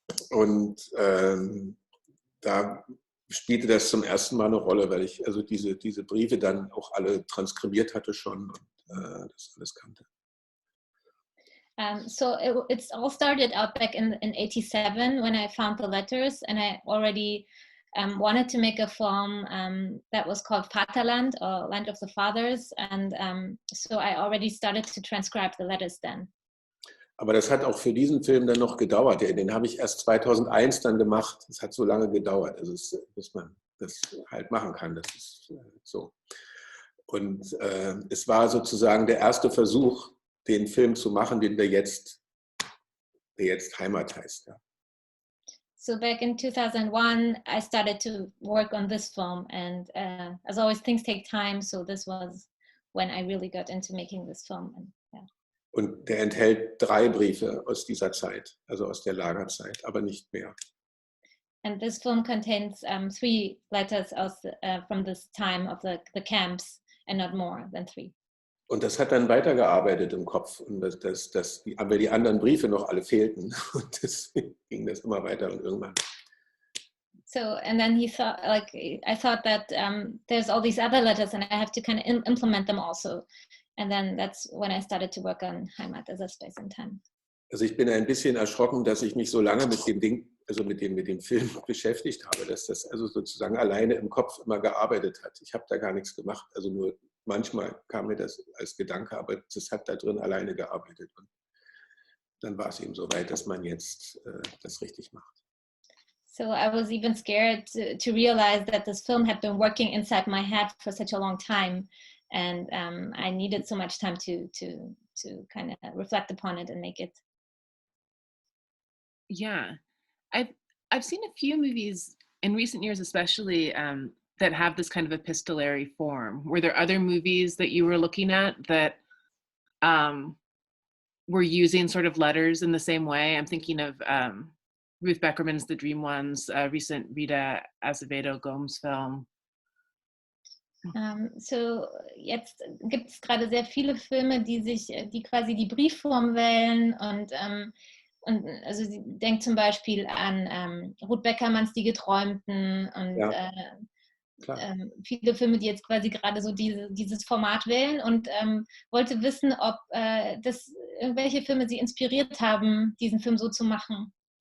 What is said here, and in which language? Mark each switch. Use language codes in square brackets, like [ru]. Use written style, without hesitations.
[de] Und da spielte das zum ersten Mal eine Rolle, weil ich also diese Briefe dann auch alle transkribiert hatte schon und das alles kannte. [en] So it's all started out back in 87 when I found the letters, and I already wanted to make a film that was called Vaterland, or Land of the Fathers, and so I already started to transcribe the letters then. [de] Aber das hat auch für diesen Film dann noch gedauert. Den habe ich erst 2001 dann gemacht. Das hat so lange gedauert, also bis das halt machen kann. Das ist so. Und es war sozusagen der erste Versuch, den Film zu machen, der jetzt Heimat heißt. Ja. [en] So back in 2001, I started to work on this film, and as always, things take time. So this was when I really got into making this film. And, yeah. [de] Und der enthält 3 Briefe aus dieser Zeit, also aus der Lagerzeit, aber nicht mehr. [en] And this film contains 3 letters from this time of the camps, and not more than 3. [de] Und das hat dann weitergearbeitet im Kopf, und aber die anderen Briefe noch alle fehlten. Und deswegen ging das immer weiter und irgendwann. [en] So, and then I thought that there's all these other letters and I have to kind of implement them also. And then that's when I started to work on Heimat as a space and time. [de] Also ich bin ein bisschen erschrocken, dass ich mich so lange mit dem Ding, also mit dem Film beschäftigt habe, dass das also sozusagen alleine im Kopf immer gearbeitet hat. Ich habe da gar nichts gemacht, also nur manchmal kam mir das als Gedanke, aber das hat da drin alleine gearbeitet. Und dann war es eben so weit, dass man jetzt das richtig macht. [en] So I was even scared to realize that this film had been working inside my head for such a long time, and I needed so much time to kind of reflect upon it and make it. Yeah, I've seen a few movies in recent years, especially that have this kind of epistolary form. Were there other movies that you were looking at that were using sort of letters in the same way? I'm thinking of Ruth Beckerman's The Dream Ones, recent Rita Azevedo Gomes film. [de] So jetzt gibt es gerade sehr viele Filme, die quasi die Briefform wählen und also sie denkt zum Beispiel an Ruth Beckermanns Die Geträumten und viele Filme, die jetzt quasi gerade so dieses Format wählen, und wollte wissen, ob welche Filme sie inspiriert haben, diesen Film so zu machen.